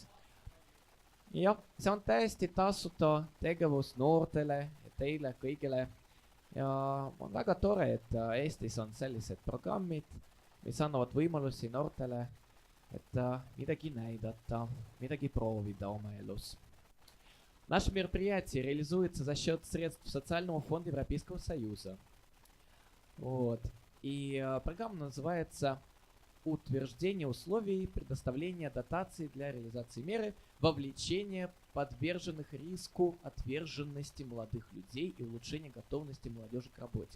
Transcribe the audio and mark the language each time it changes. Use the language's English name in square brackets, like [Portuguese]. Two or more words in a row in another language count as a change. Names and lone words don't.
[Estonian] Jah, see on täiesti tasuta tegevus noortele ja teile kõigile. Ja on väga tore, et Eestis on sellised programmid, mis annavad võimalusi noortele, et midagi näidata, midagi proovida oma elus. [Russian] Наше мероприятие реализуется за счет средств Социального фонда Европейского Союза. Вот. И программа называется «Утверждение условий предоставления дотаций для реализации меры вовлечения подверженных риску отверженности молодых людей и улучшения готовности молодежи к работе».